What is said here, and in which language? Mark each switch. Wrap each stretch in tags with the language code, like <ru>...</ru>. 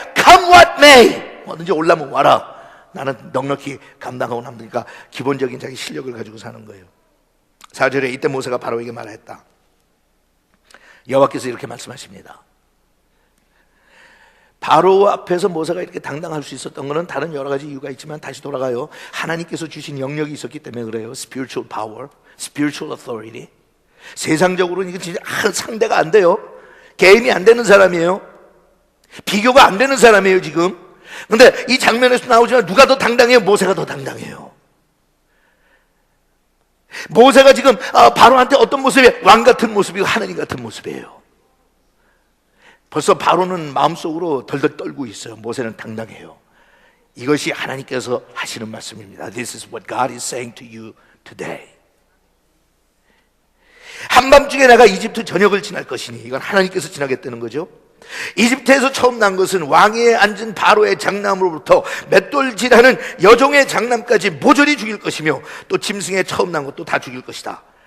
<en>Come what may,</en> <ko>뭐든지 올라면 와라. 나는 넉넉히 감당하고 남으니까 기본적인 자기 실력을 가지고 사는 거예요. 4절에 이때 모세가 바로에게 말했다. 여호와께서 이렇게 말씀하십니다. 바로 앞에서 모세가 이렇게 당당할 수 있었던 것은 다른 여러 가지 이유가 있지만 다시 돌아가요. 하나님께서 주신 영역이 있었기 때문에 그래요.</ko> <en>Spiritual power, spiritual authority.</en> <ko>세상적으로는 이거 진짜 상대가 안 돼요. 게임이 안 되는 사람이에요. 비교가 안 되는 사람이에요 지금. 근데 이 장면에서 나오지만 누가 더 당당해요? 모세가 더 당당해요. 모세가 지금 바로한테 어떤 모습이에요? 왕 같은 모습이고 하나님 같은 모습이에요. 벌써 바로는 마음속으로 덜덜 떨고 있어요. 모세는 당당해요. 이것이 하나님께서 하시는 말씀입니다.</ko> <en>This is what God is saying to you today.</en> <ko>한밤중에 내가 이집트 전역을 지날 것이니, 이건 하나님께서 지나겠다는 거죠. 이집트에서 처음 난 것은 왕위에 앉은 바로의 장남으로부터 맷돌질하는 여종의 장남까지 모조리 죽일 것이며, 또 짐승에 처음 난 것도 다 죽일 것이다.</ko>